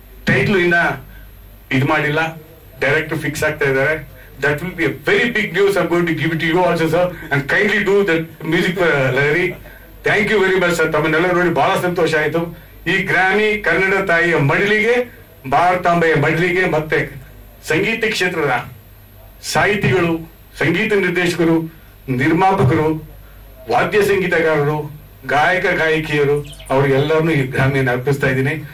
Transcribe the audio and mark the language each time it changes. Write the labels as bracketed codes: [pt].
[kn] Title ಇನ್ನ ಇದು ಮಾಡಿಲ್ಲ, ಡೈರೆಕ್ಟರ್ ಫಿಕ್ಸ್ ಆಗ್ತಾ ಇದ್ದಾರೆ. [en] That will be a very big news. I'm going to give it to you also, sir, and kindly do the music for Larry. Thank you very much, sir. [kn] ತಮ್ಮನ್ನೆಲ್ಲ ನೋಡಿ ಬಹಳ ಸಂತೋಷ ಆಯಿತು. ಈ Grammy Kannada ತಾಯಿಯ ಮಡಿಲಿಗೆ, ಭಾರತಾಂಬೆಯ ಮಡಿಲಿಗೆ, ಮತ್ತೆ ಸಂಗೀತ ಕ್ಷೇತ್ರದ ಸಾಹಿತಿಗಳು, ಸಂಗೀತ ನಿರ್ದೇಶಕರು, ನಿರ್ಮಾಪಕರು, ವಾದ್ಯ ಸಂಗೀತಗಾರರು, ಗಾಯಕ ಗಾಯಕಿಯರು, ಅವ್ರಿಗೆಲ್ಲರನ್ನು ಈ ಗ್ರಾಮಿಯನ್ನು ಅರ್ಪಿಸ್ತಾ ಇದ್ದೀನಿ.